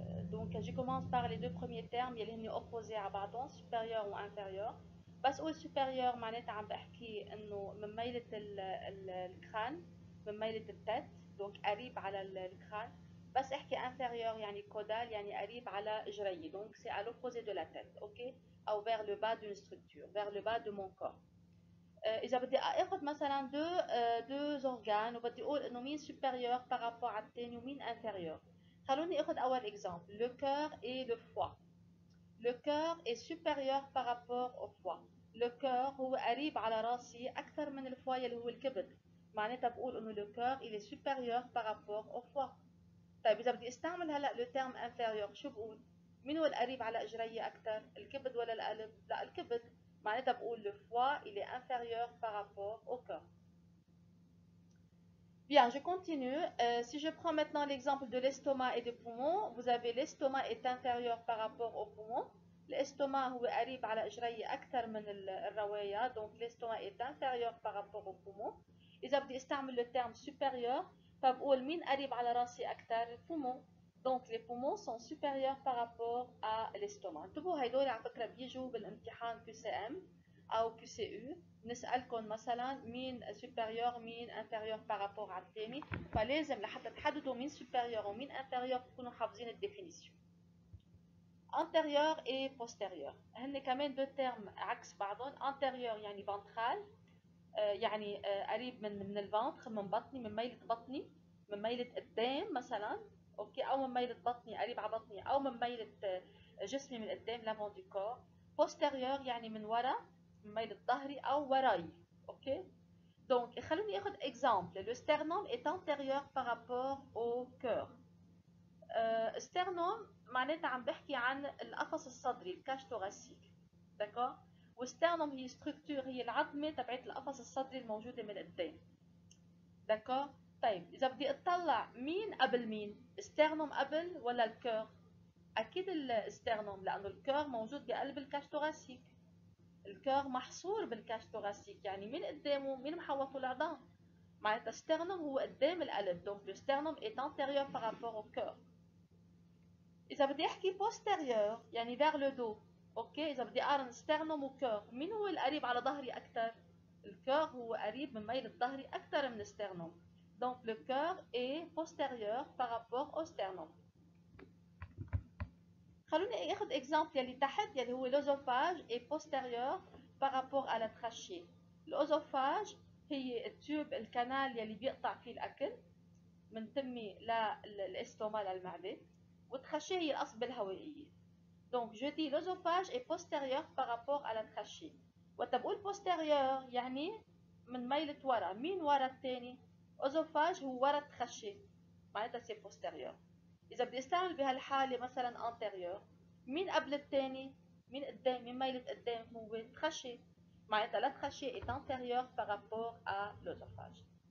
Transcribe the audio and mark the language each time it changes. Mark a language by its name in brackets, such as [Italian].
[French] Donc je commence par les deux premiers termes [Arabic] يلي هن [French] opposés à بعضهم supérieur و inférieur. [Arabic] بس أقول supérieur معناتها عم بحكي إنه من ميلة الكران، من ميلة التت، دونك قريب على الكران. [French] بس احكي inférieur يعني caudal [Arabic] يعني قريب على إجري، [French] donc c'est à l'opposé de la tête, ok? أو vers le bas d'une structure, vers le bas de mon corps. [Arabic] إذا بدي آخذ مثلا deux organes وبدي أقول إنه مين supérieur par rapport على الثاني ومين inférieur. خلوني اخذ اول [French] exemple le cœur et le foie. Le cœur est supérieur par rapport au foie. [Arabic] Le cœur هو قريب على راسي اكثر من الفوا اللي هو الكبد. معناتها بقول انه [French] le cœur il est supérieur par rapport au foie. [Arabic] طيب اذا بدي استعمل هلا le terme inférieur شو بقول؟ مين هو القريب على اجري اكثر؟ الكبد ولا القلب؟ لا الكبد. [French] معناتها بقول le foie il est inférieur par rapport au cœur. Bien, je continue. Si je prends maintenant l'exemple de l'estomac et des poumons, vous avez l'estomac est inférieur par rapport aux poumons. L'estomac [Arabic] هو قريب على إجري أكثر من الرواية, [French] donc l'estomac est inférieur par rapport aux poumons. [Arabic] إذا بدي استعمل le terme supérieur, فبقول مين قريب على راسي أكثر؟ الpoumons. [French] Donc les poumons sont supérieurs par rapport à l'estomac. [Arabic] انتبهوا هيدول على فكرة بيجوا بالامتحان QCM أو QCU. نسألكم مثلا مين supérieur مين inférieur par rapport على الثاني. فلازم لحتى تحددوا مين supérieur ومين inférieur تكونوا حافظين الديفينيسيون. antérieur et postérieur هن كمان دو تيرم عكس بعضهم. antérieur يعني ventral يعني قريب من الفانتر من بطني من ميلة بطني من ميلة قدام مثلا اوكي او من ميلة بطني قريب على بطني او من ميلة جسمي من قدام [French] l'avant du corps. [Arabic] postérieur يعني من ورا من ميلة ظهري او وراي اوكي. Donc خلوني اخذ exemple. [French] Le sternum est antérieur par rapport au cœur. [Arabic] sternum معناتها عم بحكي عن القفص الصدري الكاش thoracique. داكور. والستernum هي ستركتور هي العظمه تبعت القفص الصدري الموجوده من قدام. داكور. طيب اذا بدي اطلع مين قبل مين؟ sternum قبل ولا الكور؟ اكيد الستernum لانه الكور موجود بقلب الكاش thoracique. الكور محصور بالكاش thoracique، يعني من قدامه مين محوطه العظام؟ معناتها sternum هو قدام القلب، [French] donc le sternum est antérieur par rapport au cœur. [Arabic] إذا بدي أحكي posterieur يعني vers le dos، أوكي، إذا بدي أقارن sternum وكور، مين هو القريب على ظهري أكثر؟ الكور هو قريب من ميل الظهري أكثر من sternum، [French] donc le cœur est postérieur par rapport au sternum. [Arabic] خلوني اخذ اكزامبل يلي تحت يلي هو [French] l'œsophage est postérieur par rapport à la trachée. [Arabic] الأوزوفاج هي التيوب الكنال يلي بيقطع فيه الأكل من تمي للاستوما للمعدة، والترachée هي القصبة الهوائية. [French] Donc je dis l'œsophage est postérieur par rapport à la trachée. [Arabic] وقت بقول postérieur يعني من ميلة ورا، مين ورا الثاني؟ أوزوفاج هو ورا الترachée، معناتها سي postérieur. إذا بدي استعمل بهالحالة مثلا antérieur، مين قبل الثاني؟ مين قدام؟ مين ميلة قدام؟ هو الترachée، معناتها [French] la trachée est antérieure par rapport à l'œsophage.